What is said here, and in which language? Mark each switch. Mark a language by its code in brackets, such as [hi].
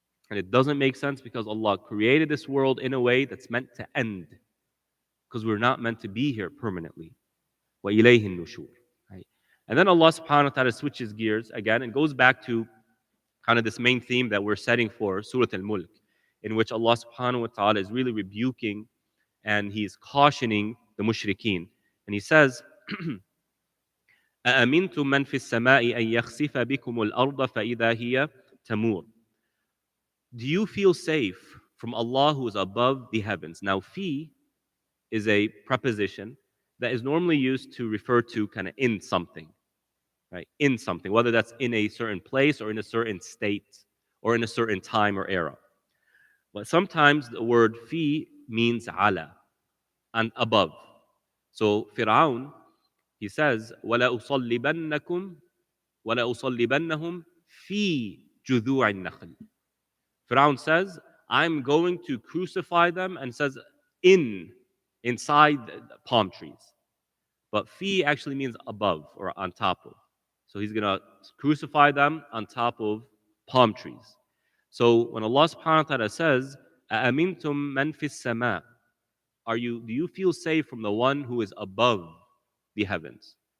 [en] And it doesn't make sense because Allah created this world in a way that's meant to end, because we're not meant to be here permanently. [ar] وَإِلَيْهِ النُّشُورِ. [en] Right? And then Allah subhanahu wa ta'ala switches gears again and goes back to kind of this main theme that we're setting for Surah Al-Mulk, in which Allah subhanahu wa ta'ala is really rebuking and He's cautioning the mushrikeen. And He says, [ar] أَأَمِنْتُم مَّن فِي السَّمَاءِ أَن يَخْسِفَ بِكُمُ الْأَرْضَ فَإِذَا هِيَ تَمُورُ. [en] Do you feel safe from Allah who is above the heavens? Now, fi is a preposition that is normally used to refer to kind of in something, right? In something, whether that's in a certain place or in a certain state or in a certain time or era. But sometimes the word fi means ala, and above. So Fir'aun, he says, [ar] وَلَا أُصَلِّبَنَّكُمْ وَلَا أُصَلِّبَنَّهُمْ فِي جُذُوعِ النَّخْلِ. [en] Fir'aun says, I'm going to crucify them, and says inside the palm trees. But fi actually means above or on top of. So he's going to crucify them on top of palm trees. So when Allah subhanahu wa ta'ala says, [ar] أَأَمِنْتُم مَّن فِي السَّمَاءِ, [en] do you feel safe from the one who is above the heavens?